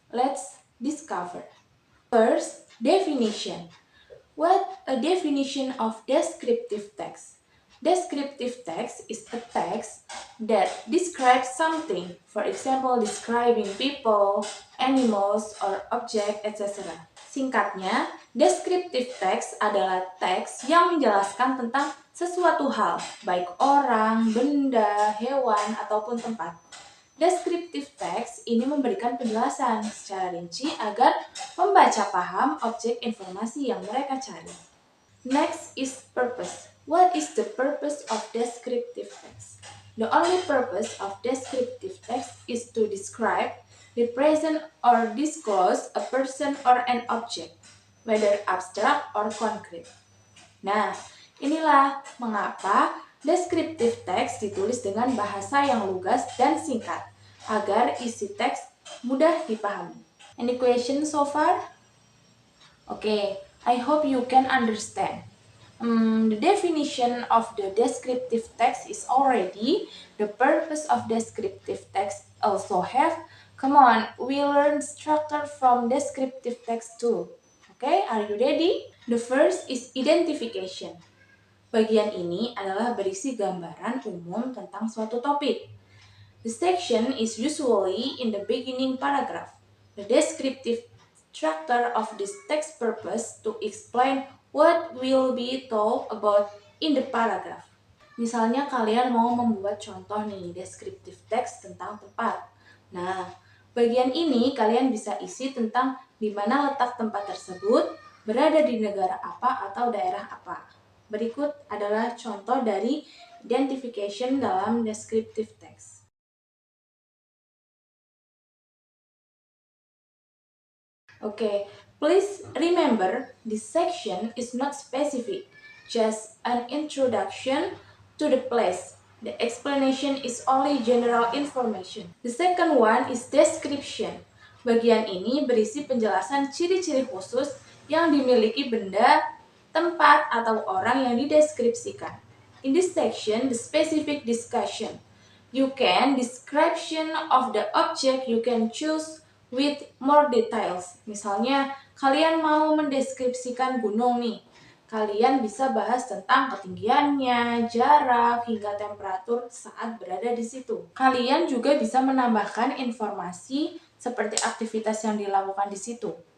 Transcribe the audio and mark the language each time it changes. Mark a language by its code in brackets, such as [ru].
[en] Let's discover. First, definition. What a definition of descriptive text? Descriptive text is a text that describes something, for example, describing people, animals, or object, etc. [id] Singkatnya, descriptive text adalah teks yang menjelaskan tentang sesuatu hal, baik orang, benda, hewan, ataupun tempat. Descriptive text ini memberikan penjelasan secara rinci agar pembaca paham objek informasi yang mereka cari. [en] Next is purpose. What is the purpose of descriptive text? The only purpose of descriptive text is to describe, represent, or disclose a person or an object, whether abstract or concrete. [id] Nah, inilah mengapa descriptive text ditulis dengan bahasa yang lugas dan singkat, agar isi teks mudah dipahami. [en] Any question so far? Okay, I hope you can understand. The definition of the descriptive text is already the purpose of descriptive text also have. Come on, we learn structure from descriptive text too. Okay, are you ready? The first is identification. [id] Bagian ini adalah berisi gambaran umum tentang suatu topik. [en] The section is usually in the beginning paragraph. The descriptive structure of this text purpose to explain what will be told about in the paragraph. [id] Misalnya kalian mau membuat contoh nih, descriptive text tentang tempat. Nah, bagian ini kalian bisa isi tentang di mana letak tempat tersebut, berada di negara apa atau daerah apa. Berikut adalah contoh dari identification dalam descriptive text. [en] Okay, please remember this section is not specific, just an introduction to the place. The explanation is only general information. The second one is description. [id] Bagian ini berisi penjelasan ciri-ciri khusus yang dimiliki benda, tempat, atau orang yang dideskripsikan. [en] In this section, the specific discussion. You can description of the object you can choose with more details. [id] Misalnya, kalian mau mendeskripsikan gunung nih. Kalian bisa bahas tentang ketinggiannya, jarak, hingga temperatur saat berada di situ. Kalian juga bisa menambahkan informasi seperti aktivitas yang dilakukan di situ.